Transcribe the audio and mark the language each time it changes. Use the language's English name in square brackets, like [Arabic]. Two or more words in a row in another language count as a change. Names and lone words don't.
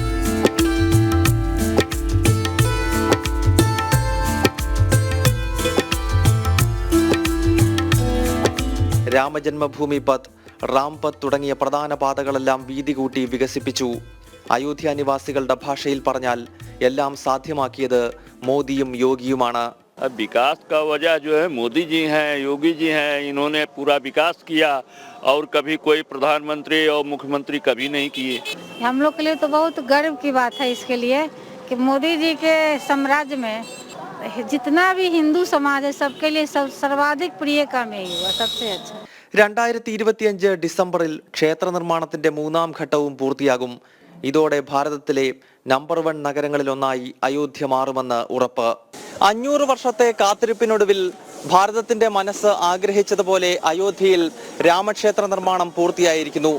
[Malayalam] രാമജന്മഭൂമി പത്ത്, റാംപത്ത് തുടങ്ങിയ പ്രധാന പാതകളെല്ലാം വീതി കൂട്ടി വികസിപ്പിച്ചു. അയോധ്യ നിവാസികളുടെ ഭാഷയിൽ പറഞ്ഞാൽ എല്ലാം സാധ്യമാക്കിയത് മോദിയും യോഗിയുമാണ്. [Hindi] विकास का वजह जो है मोदी जी हैं, योगी जी हैं. इन्होंने पूरा विकास किया और कभी कोई प्रधानमंत्री और मुख्यमंत्री कभी नहीं किए. हम लोग के लिए तो बहुत गर्व की बात है इसके लिए कि मोदी जी के साम्राज्य में जितना भी हिंदू समाज है सबके लिए सर्वाधिक प्रिय काम यही हुआ, सबसे अच्छा. [Malayalam] 2025 ഡിസംബറിൽ ക്ഷേത്ര നിർമ്മാണത്തിന്റെ 3ാം ഘട്ടവും പൂർത്തിയാകും. ഇതോടെ ഭാരതത്തിലെ നമ്പർ 1 നഗരങ്ങളിലൊന്നായി അയോധ്യ മാറുമെന്ന് ഉറപ്പ്. 500 വർഷത്തെ കാത്തിരിപ്പിനൊടുവിൽ ഭാരതത്തിന്റെ മനസ്സ് ആഗ്രഹിച്ചതുപോലെ അയോധ്യയിൽ രാമക്ഷേത്ര നിർമ്മാണം പൂർത്തിയായിരിക്കുന്നു.